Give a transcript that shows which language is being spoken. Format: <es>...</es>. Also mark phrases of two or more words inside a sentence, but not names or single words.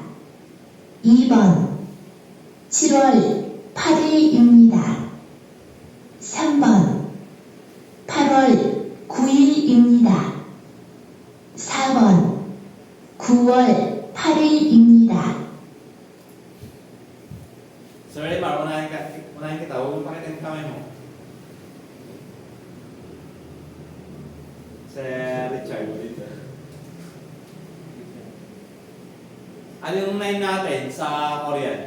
<ko>2번 7월 8일입니다. 3번 8월 9일입니다. 4번 9월 8일입니다.</ko> <tl>Sir Remar, unahin kita. Huwag mong pakita yung kamay mo. Sir Richard. Ano yung 9 natin sa Korean?</tl>